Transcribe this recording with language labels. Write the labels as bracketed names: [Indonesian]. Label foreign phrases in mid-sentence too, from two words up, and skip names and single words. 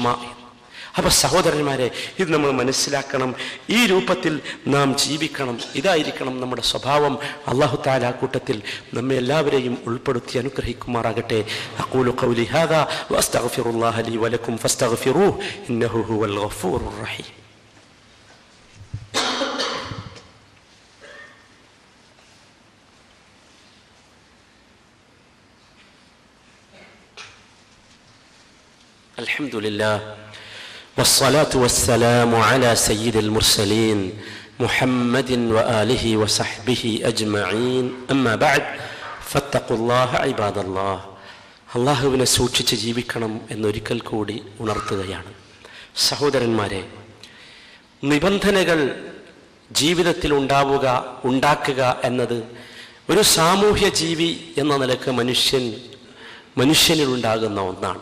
[Malayalam] അപ്പൊ സഹോദരന്മാരെ, ഇത് നമ്മൾ മനസ്സിലാക്കണം. ഈ രൂപത്തിൽ നാം ജീവിക്കണം. ഇതായിരിക്കണം നമ്മുടെ സ്വഭാവം. [Arabic] الله تعالى [Malayalam] ആ കൂട്ടത്തിൽ നമ്മെ എല്ലാവരെയും ഉൾപ്പെടുത്തി അനുഗ്രഹിക്കുമാറാകട്ടെ. [Arabic] أقول قولي هذا وأستغفر الله لي ولكم فاستغفروه إنه هو الغفور الرحيم. الحمد لله والصلاة والسلام على سيد المرسلين محمد وآله وصحبه أجمعين أما بعد فاتقوا الله عباد الله. [Malayalam] അള്ളാഹുവിനെ സൂക്ഷിച്ച് ജീവിക്കണം എന്നൊരിക്കൽ കൂടി ഉണർത്തുകയാണ്. സഹോദരന്മാരെ, നിബന്ധനകൾ ജീവിതത്തിൽ ഉണ്ടാക്കുക എന്നത് ഒരു സാമൂഹ്യ ജീവി എന്ന നിലക്ക് മനുഷ്യനിലുണ്ടാകുന്ന ഒന്നാണ്.